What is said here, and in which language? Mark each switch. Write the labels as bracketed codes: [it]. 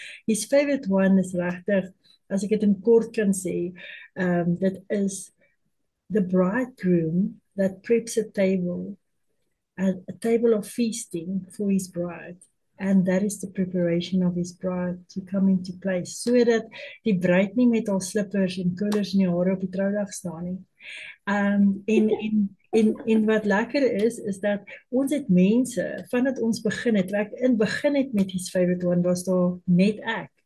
[en] His favorite one is [af] regtig, as ek dit in kort kan sê, dit is [en] the bridegroom that preps a table of feasting for his bride. And that is the preparation of his bride to come into place. [af] Sodat die bruid nie met haar slippers en koolers in die hare op die troudag staan nie. En wat lekker is dat ons het mense, vandat ons begin het met his favorite one, was daar net ek.